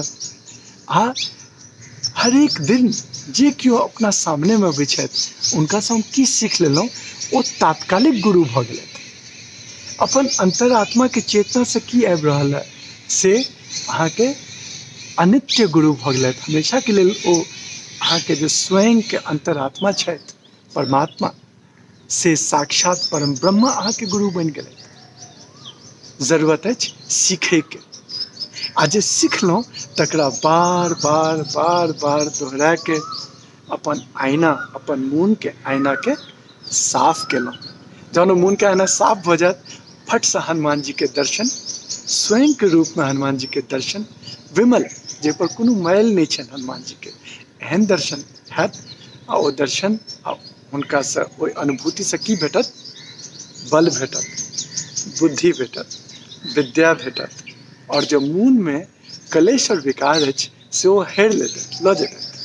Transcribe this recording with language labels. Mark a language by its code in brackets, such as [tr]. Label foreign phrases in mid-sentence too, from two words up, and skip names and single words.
[mai] आ हरेक दिन जे केओ अपना सामने में अबै छथि हुनका से हम की सीख लेलहुँ, ओ तात्कालिक गुरु भऽ गेलथि। अपन अंतरात्मा के चेतना से की आबि रहल है से अहाँके अनित्य गुरु भऽ गेलथि। हमेशा के लेल ओ अहाँके जो स्वयं के अंतरात्मा छथि परमात्मा, से साक्षात परम ब्रह्म अहाँके गुरु बनि गेलथि। जरूरत अछि सीखै के, आ जे सिखलहुँ तकरा बार बार बार बार दोहरा के अपन आईना, अपन मोन के आईना के साफ केलहुँ। जहन मोन के आईना साफ भऽ जायत, फट से हनुमान जी के दर्शन, स्वयं के रूप में हनुमान जी के दर्शन, विमल जे पर कोनो मैल नहीं छनि हनुमान जी के, एहन दर्शन हैत। आ ओ दर्शन आ हुनका से ओहि अनुभूति से की भेटत, बल भेटत, बुद्धि भेटत, विद्या भेटत, और जो मोन में कलेश और विकार अछि से ओ हेर लेतै, लऽ जेतै।